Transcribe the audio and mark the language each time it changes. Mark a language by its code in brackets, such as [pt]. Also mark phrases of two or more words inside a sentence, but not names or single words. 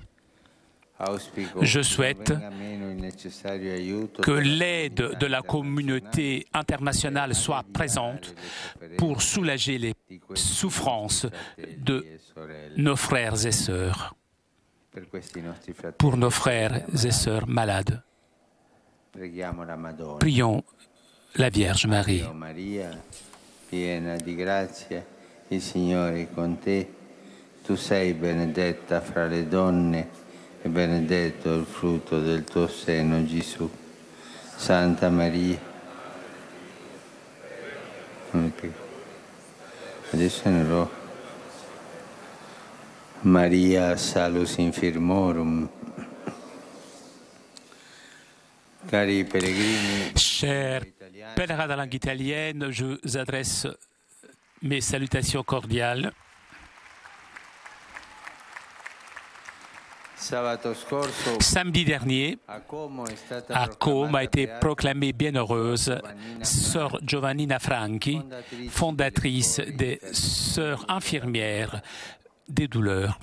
[fr] Je souhaite que l'aide de la communauté internationale soit présente pour soulager les souffrances de nos frères et sœurs. pour nos frères et sœurs malades. Prions la Vierge Marie. [it] Maria, piena di grazia, il Signore è con te. Tu sei benedetta fra le donne e benedetto il frutto del tuo seno, Gesù. Santa Maria. Adesso ne ero. [la] Maria salus infirmorum. [it] Cari pellegrini. [fr] Chers pèlerins de la langue italienne, je vous adresse mes salutations cordiales. Samedi dernier, à Côme a été proclamée bienheureuse Sœur Giovannina Franchi, fondatrice des Sœurs infirmières des douleurs.